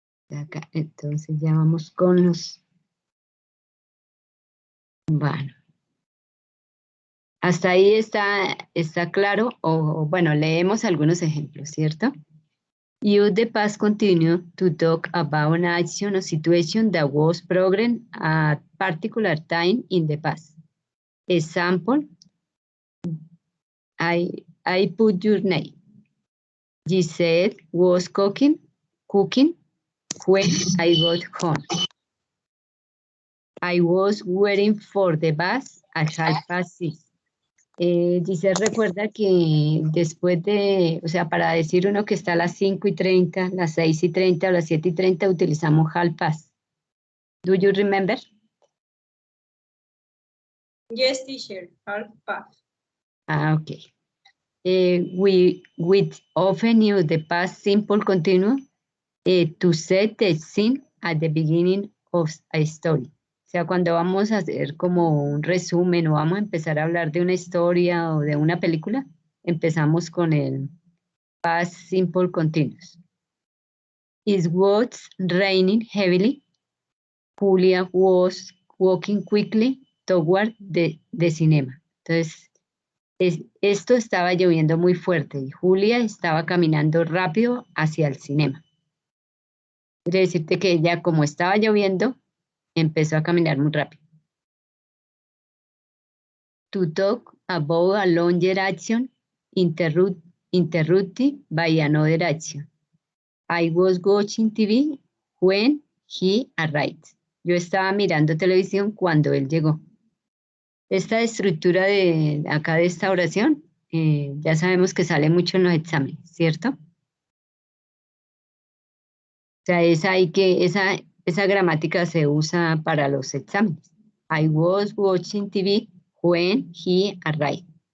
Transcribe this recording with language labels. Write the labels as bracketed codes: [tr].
[es] Acá, entonces ya vamos con los... Bueno. Hasta ahí está claro, o bueno, leemos algunos ejemplos, ¿cierto? [en] Use the past continuous to talk about an action or situation that was progressed at particular time in the past. Example, I put your name. Giselle was cooking when I got home. I was waiting for the bus at 6:30. [es] Giselle recuerda que después de, o sea, para decir uno que está a las 5:30, las 6:30 o las 7:30 utilizamos half past. [en] Do you remember? Yes, teacher, half past. Okay. We often use the past simple continuous to set the scene at the beginning of a story. [es] O sea, cuando vamos a hacer como un resumen o vamos a empezar a hablar de una historia o de una película, empezamos con el past simple continuous. [en] It was raining heavily. Julia was walking quickly toward the cinema. [es] Entonces, esto estaba lloviendo muy fuerte y Julia estaba caminando rápido hacia el cinema. Quiere decirte que ella, como estaba lloviendo, empezó a caminar muy rápido. [en] To talk about a longer action interrupted by another action. I was watching TV when he arrived. [es] Yo estaba mirando televisión cuando él llegó. Esta estructura de acá de esta oración, ya sabemos que sale mucho en los exámenes, ¿cierto? O sea, esa gramática se usa para los exámenes. [en] I was watching TV when he arrived.